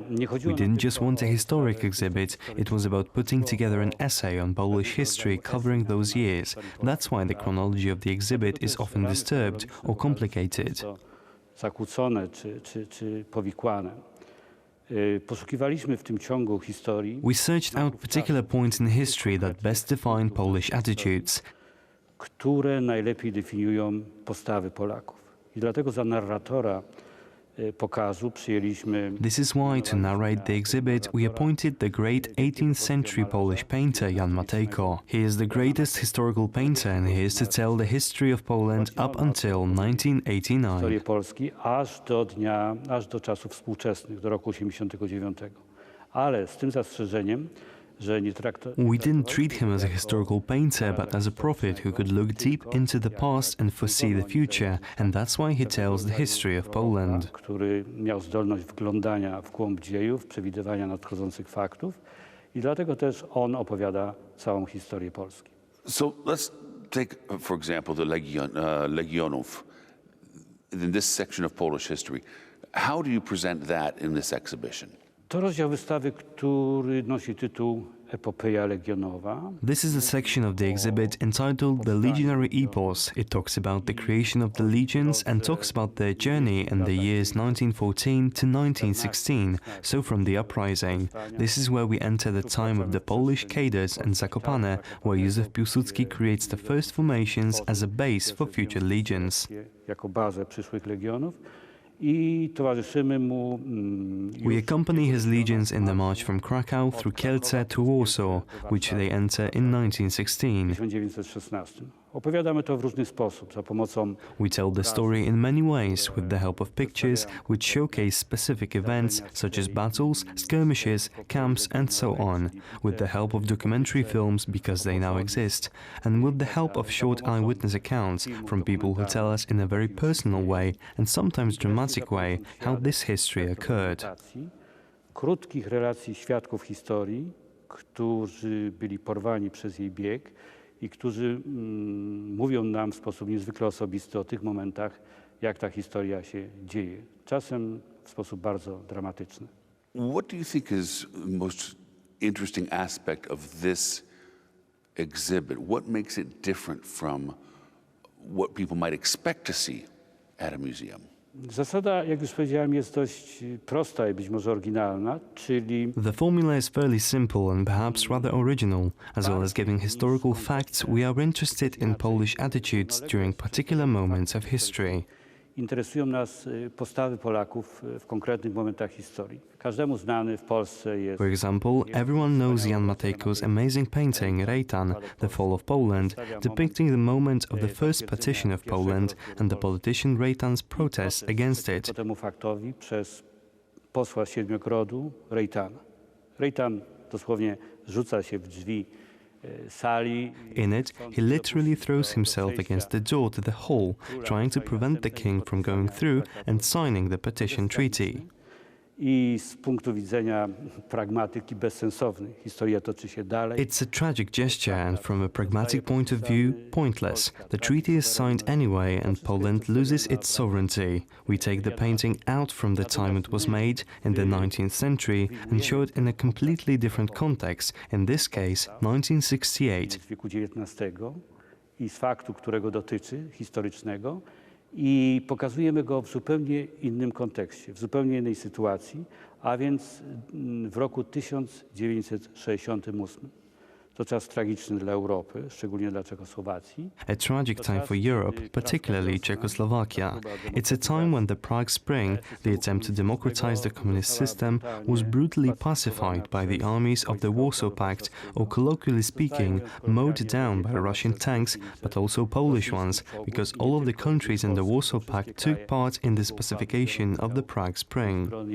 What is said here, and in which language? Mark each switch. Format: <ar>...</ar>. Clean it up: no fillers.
<en>We didn't just want a historic exhibit, it was about putting together an essay on Polish history covering those years. That's why the chronology of the exhibit is often disturbed or complicated.</en> <pl>Zakłócone czy powikłane. Poszukiwaliśmy w tym ciągu historii.</pl> <en>We searched out particular points in history that best define Polish attitudes,</en> <pl>które najlepiej definiują postawy Polaków. I dlatego za narratora pokazu przyjęliśmy.</pl> <en>This is why, to narrate the exhibit, we appointed the great 18th century Polish painter Jan Matejko. He is the greatest historical painter and he is to tell the history of Poland up until 1989.</en> <pl>Historię Polski aż do czasów współczesnych, do roku 89. Ale z tym zastrzeżeniem, że nie</pl> <en>we didn't treat him as a historical painter, but as a prophet who could look deep into the past and foresee the future, and that's why he tells the history of Poland.</en> <pl>Który miał zdolność wglądania w głąb dziejów, przewidywania nadchodzących faktów i dlatego też on opowiada całą historię Polski.</pl> <en>So let's take, for example, the Legionów in this section of Polish history. How do you present that in this exhibition?</en> <pl>To rozdział wystawy, który nosi tytuł Epopeja Legionowa.</pl> <en>This is a section of the exhibit entitled The Legionary Epos. It talks about the creation of the legions and talks about their journey in the years 1914 to 1916, so from the uprising. This is where we enter the time of the Polish cadres and Zakopane, where Józef Piłsudski creates the first formations as a base for future legions.</en> <pl>Jako bazę przyszłych legionów. I towarzyszymy mu.</pl> <en>We accompany his legions in the march from Krakow through Kielce to Warsaw, which they enter in 1916.</en> <pl>Opowiadamy to w różny sposób, za pomocą.</pl> <en>We tell the story in many ways with the help of pictures which showcase specific events such as battles, skirmishes, camps and so on, with the help of documentary films because they now exist, and with the help of short eyewitness accounts from people who tell us in a very personal way and sometimes dramatic way how this history occurred.</en> <pl>Krótkich relacji świadków historii, którzy byli porwani przez jej bieg i którzy mówią nam w sposób niezwykle osobisty o tych momentach, jak ta historia się dzieje. Czasem w sposób bardzo dramatyczny.</pl> <en>What do you think is the most interesting aspect of this exhibit? What makes it different from what people might expect to see at a museum?</en> <pl>Zasada, jak już powiedziałem, jest dość prosta i być może oryginalna, czyli.</pl> <en>The formula is fairly simple and perhaps rather original. As well as giving historical facts, we are interested in Polish attitudes during particular moments of history.</en> <pl>Interesują nas postawy Polaków w konkretnych momentach historii. Każdemu znany w Polsce jest.</pl> <en>For example, everyone knows Jan Matejko's amazing painting Reitan, The Fall of Poland, depicting the moment of the first partition of Poland and the politician Reitan's protest against it.</en> <pl>Temu faktowi przez posła Siedmiogrodu Reitana. Reitan dosłownie rzuca się w drzwi sali.</pl> <en>In it, he literally throws himself against the door to the hall, trying to prevent the king from going through and signing the partition treaty.</en> <pl>I z punktu widzenia pragmatyki bezsensowny. Historia toczy się dalej.</pl> <en>It's a tragic gesture and from a pragmatic point of view, pointless. The treaty is signed anyway and Poland loses its sovereignty. We take the painting out from the time it was made, in the 19th century, and show it in a completely different context, in this case, 1968.</en> <pl>W wieku XIX i z faktu, którego dotyczy, historycznego, I pokazujemy go w zupełnie innym kontekście, w zupełnie innej sytuacji, a więc w roku 1968. To czas tragiczny dla Europy, szczególnie dla Czechosłowacji.</pl> <en>A tragic time for Europe, particularly Czechoslovakia. It's a time when the Prague Spring, the attempt to democratize the communist system, was brutally pacified by the armies of the Warsaw Pact, or colloquially speaking, mowed down by Russian tanks, but also Polish ones, because all of the countries in the Warsaw Pact took part in this pacification of the Prague Spring.</en>